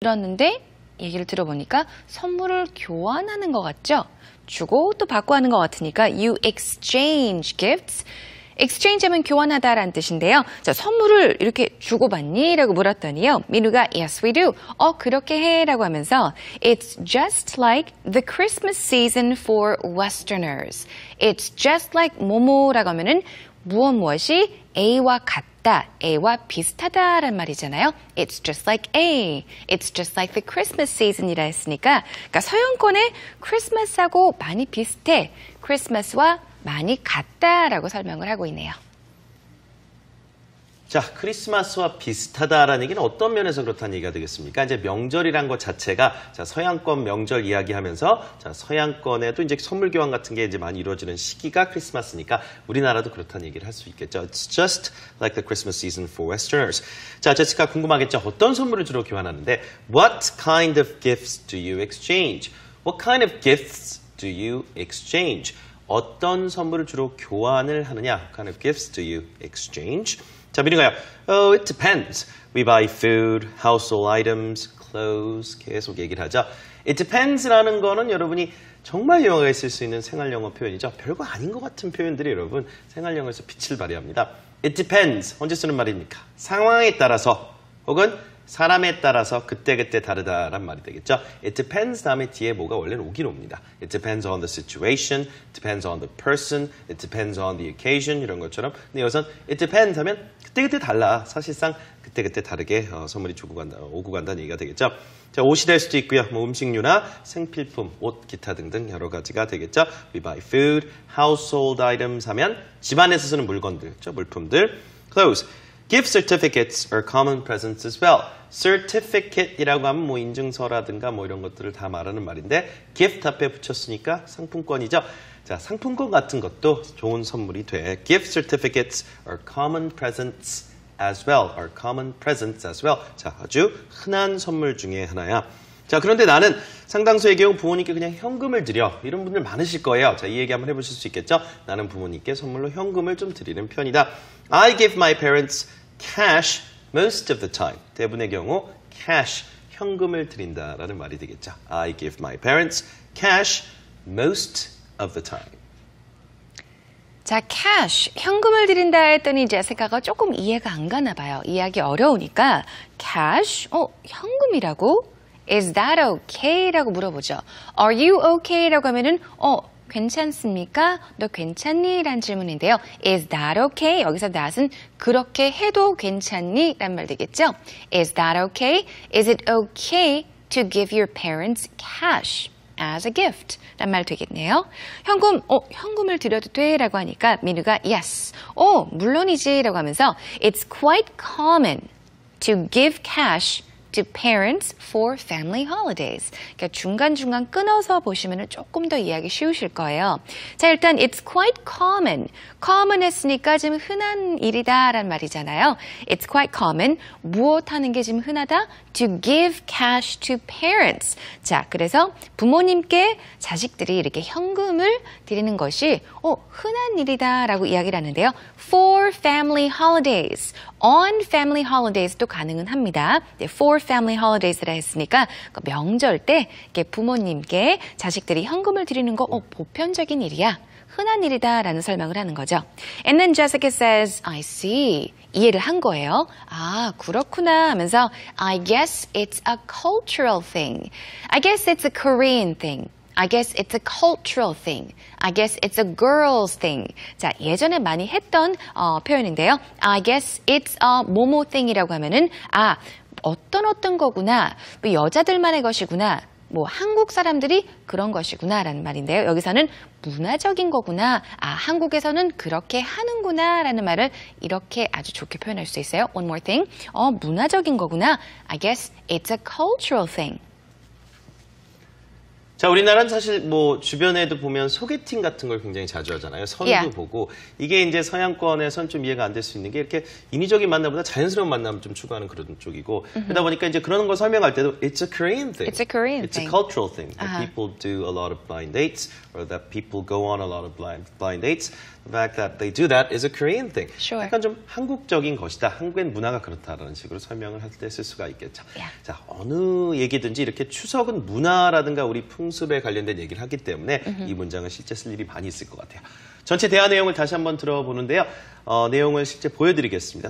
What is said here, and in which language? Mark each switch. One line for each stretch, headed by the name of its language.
Korean: 들었는데 얘기를 들어보니까 선물을 교환하는 것 같죠? 주고 또 받고 하는 것 같으니까
English: you exchange gifts.
Korean: exchange 하면 교환하다라는 뜻인데요. 자, 선물을 이렇게 주고받니? 라고 물었더니요.
English: 민우가 yes, we do.
Korean: 그렇게 해 라고 하면서
English: It's just like the Christmas season for Westerners. It's just like
Korean: 뭐뭐라고 하면은 무엇이 A와 같다, A와 비슷하다란 말이잖아요. It's just like A. It's just like the Christmas season이라 했으니까 그러니까 서양권의 크리스마스하고 많이 비슷해. 크리스마스와 많이 같다라고 설명을 하고 있네요. 자, 크리스마스와 비슷하다라는 얘기는 어떤 면에서 그렇다는 얘기가 되겠습니까? 이제 명절이란 것 자체가 자, 서양권 명절 이야기하면서 자, 서양권에도 이제 선물 교환 같은 게 이제 많이 이루어지는 시기가 크리스마스니까 우리나라도 그렇다는 얘기를 할 수 있겠죠.
English: It's just like the Christmas season for Westerners.
Korean: 자, 제시카 궁금하겠죠? 어떤 선물을 주로 교환하는데
English: What kind of gifts do you exchange? What kind of gifts do you exchange?
Korean: 어떤 선물을 주로 교환을 하느냐?
English: What kind of gifts do you exchange?
Korean: 자, 민우가요.
English: Oh, it depends. We buy food, household items, clothes.
Korean: 계속 얘기를 하죠. It depends라는 거는 여러분이 정말 영어에 쓸 수 있는 생활영어 표현이죠. 별거 아닌 것 같은 표현들이 여러분 생활영어에서 빛을 발휘합니다.
English: It depends.
Korean: 언제 쓰는 말입니까? 상황에 따라서 혹은 사람에 따라서 그때그때 다르다란 말이 되겠죠.
English: It depends
Korean: 다음에 뒤에 뭐가 원래는 오긴 옵니다.
English: It depends on the situation, depends on the person, it depends on the occasion
Korean: 이런 것처럼. 근데 여기선
English: it depends
Korean: 하면 그때그때 달라. 사실상 그때그때 다르게 선물이 오고 간다는 얘기가 되겠죠. 자, 옷이 될 수도 있고요. 뭐 음식류나 생필품, 옷, 기타 등등 여러 가지가 되겠죠.
English: We buy food, household items
Korean: 하면 집안에서 쓰는 물건들, 물품들.
English: Clothes. Gift certificates are common presents as well.
Korean: certificate이라고 하면 뭐 인증서라든가 뭐 이런 것들을 다 말하는 말인데 gift 앞에 붙였으니까 상품권이죠. 자, 상품권 같은 것도 좋은 선물이 돼.
English: Gift certificates are common presents as well. are common presents as well.
Korean: 자, 아주 흔한 선물 중에 하나야. 자, 그런데 나는 상당수의 경우 부모님께 그냥 현금을 드려. 이런 분들 많으실 거예요. 자, 이 얘기 한번 해보실 수 있겠죠? 나는 부모님께 선물로 현금을 좀 드리는 편이다.
English: I give my parents cash most of the time.
Korean: 대부분의 경우 cash, 현금을 드린다라는 말이 되겠죠.
English: I give my parents cash most of the time.
Korean: 자, cash, 현금을 드린다 했더니 제시카가 조금 이해가 안 가나 봐요. 이해하기 어려우니까 cash, 현금이라고?
English: Is that okay?
Korean: 라고 물어보죠.
English: Are you okay?
Korean: 라고 하면은 괜찮습니까? 너 괜찮니? 라는 질문인데요.
English: Is that okay?
Korean: 여기서 that은 그렇게 해도 괜찮니? 라는 말 되겠죠.
English: Is that okay? Is it okay to give your parents cash as a gift?
Korean: 란 말 되겠네요. 현금을 드려도 돼? 라고 하니까 민우가 yes. 물론이지. 라고 하면서
English: It's quite common to give cash to parents for family holidays.
Korean: 그러니까 중간중간 끊어서 보시면 조금 더 이해하기 쉬우실 거예요. 자, 일단
English: it's quite common.
Korean: common 했으니까 지금 흔한 일이다라는 말이잖아요.
English: It's quite common.
Korean: 무엇 하는 게 지금 흔하다?
English: To give cash to parents.
Korean: 자, 그래서 부모님께 자식들이 이렇게 현금을 드리는 것이 흔한 일이다라고 이야기를 하는데요.
English: For family holidays. On family holidays도 가능은 합니다. For family holidays
Korean: 라 했으니까 명절 때 부모님께 자식들이 현금을 드리는 거 보편적인 일이야. 흔한 일이다라는 설명을 하는 거죠.
English: And then Jessica says, I see.
Korean: 이해를 한 거예요. 아, 그렇구나 하면서
English: I guess it's a cultural thing. I guess it's a Korean thing. I guess it's a cultural thing. I guess it's a girl's thing.
Korean: 자, 예전에 많이 했던 표현인데요.
English: I guess it's a
Korean: 뭐뭐 thing이라고 하면은 어떤 거구나. 뭐 여자들만의 것이구나. 뭐 한국 사람들이 그런 것이구나 라는 말인데요. 여기서는 문화적인 거구나. 한국에서는 그렇게 하는구나 라는 말을 이렇게 아주 좋게 표현할 수 있어요.
English: One more thing.
Korean: 문화적인 거구나.
English: I guess it's a cultural thing.
Korean: 자, 우리나라는 사실 뭐 주변에도 보면 소개팅 같은 걸 굉장히 자주 하잖아요. 선도 보고. 이게 이제 서양권에선 좀 이해가 안 될 수 있는 게 이렇게 인위적인 만남보다 자연스러운 만남을 좀 추구하는 그런 쪽이고. 그러다 보니까 이제 그런 걸 설명할 때도
English: It's a Korean thing. It's a Korean It's thing. a cultural thing. That people do a lot of blind dates or that people go on a lot of blind dates. The fact that they do that is a Korean thing. Sure.
Korean: 약간 좀 한국적인 것이다. 한국의 문화가 그렇다라는 식으로 설명을 할 때 쓸 수가 있겠죠.
English: Yeah.
Korean: 자, 어느 얘기든지 이렇게 추석은 문화라든가 우리 풍습에 관련된 얘기를 하기 때문에 이 문장은 실제 쓸 일이 많이 있을 것 같아요. 전체 대화 내용을 다시 한번 들어보는데요. 내용을 실제 보여드리겠습니다.